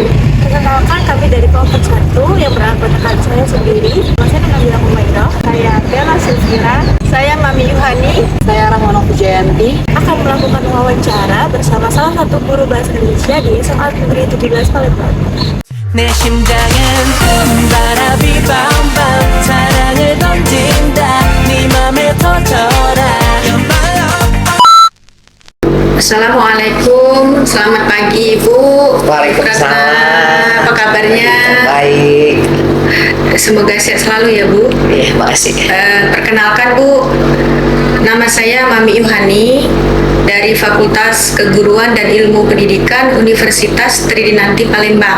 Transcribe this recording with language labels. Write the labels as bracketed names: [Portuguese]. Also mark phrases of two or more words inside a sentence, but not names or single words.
[Indonesian] Perkenalkan, kami dari kelompok 1 yang beranggotakan saya sendiri. Saya Nabila Humairah, saya Bella Sylvira, saya Mami Yuhani, saya Rahmano Pujayanti. Akan melakukan wawancara bersama salah satu guru bahasa Indonesia di SMA Negeri 17 Palembang. [Korean] 내 심장은 바람이 빵빵 사랑을 던진다 네 맘에 터져라. [Indonesian] Assalamualaikum, selamat pagi Ibu. Waalaikumsalam. Apa kabarnya? Baik. Semoga sehat selalu ya Bu. Iya, makasih. Perkenalkan Bu, nama saya Mami Yuhani dari Fakultas Keguruan dan Ilmu Pendidikan Universitas Tridinanti Palembang.